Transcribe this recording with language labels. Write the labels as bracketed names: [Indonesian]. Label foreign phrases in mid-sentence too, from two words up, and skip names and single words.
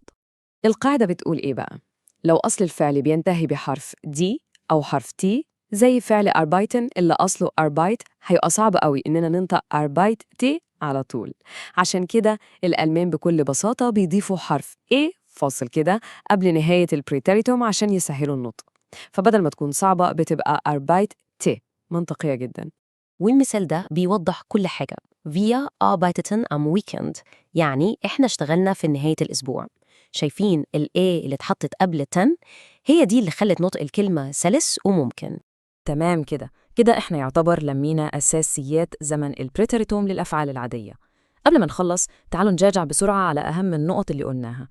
[Arabic] القاعدة بتقول إيه بقى؟ لو أصل الفعل بينتهي بحرف دي أو حرف تي، زي فعل arbeiten اللي أصله arbeit، هيبقى صعب قوي إننا ننطق arbeite على طول. عشان كده الألمان بكل بساطة بيضيفوا حرف فاصل كده قبل نهاية البريتيريتوم عشان يسهلوا النطق. فبدل ما تكون صعبة بتبقى arbeite. منطقية جدا. والمثال ده بيوضح كل حاجة. [German] Wir arbeiteten am Weekend، [Arabic] يعني إحنا اشتغلنا في نهاية الأسبوع. شايفين اللي اتحطت قبل تن؟ هي دي اللي خلت نطق الكلمة سلس وممكن. تمام كده، كده إحنا يعتبر لمينا أساسيات زمن البريتريتوم للأفعال العادية. قبل ما نخلص تعالوا نراجع بسرعة على أهم النقط اللي قلناها.